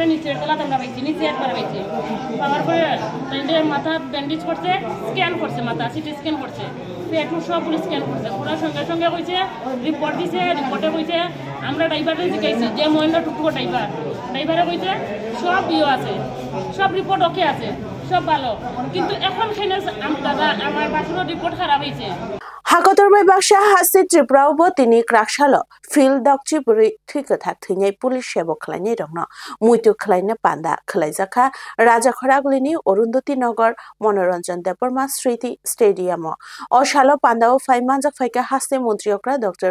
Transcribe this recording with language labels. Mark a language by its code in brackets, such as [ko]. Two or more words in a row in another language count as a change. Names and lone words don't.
[bn] নিচের তলাতে আমরা পাইছি নিচে একবার পাইছি পাওয়ার পরে মাথা ব্যান্ডেজ করছে স্ক্যান করছে মাথা [en] CT scan [bn] করছে পেটু সবগুলো স্ক্যান করছে ওরা সঙ্গে সঙ্গে কইছে রিপোর্ট দিছে রিপোর্টে কইছে আমরা ড্রাইভারে জিজ্ঞাসি যে মহেন্দ্র টুকটুকো ড্রাইভারে কইছে সব আছে সব রিপোর্ট ওকে আছে সব ভালো কিন্তু এখন দাদা আমার বাসুরও রিপোর্ট খারাপ হয়েছে [trp] Hakotor bai baksha hasi Tripura bo tini kraksalo field dokchi buri thikatha thingei police sebo khlainai rokno muitu khlaina panda khlaijaka Raja Khoraglini Orundoti Nagar Monoranjan Deborma Sriti Stadium o shalo panda o phai manjak phaika hasti montriokra Dr.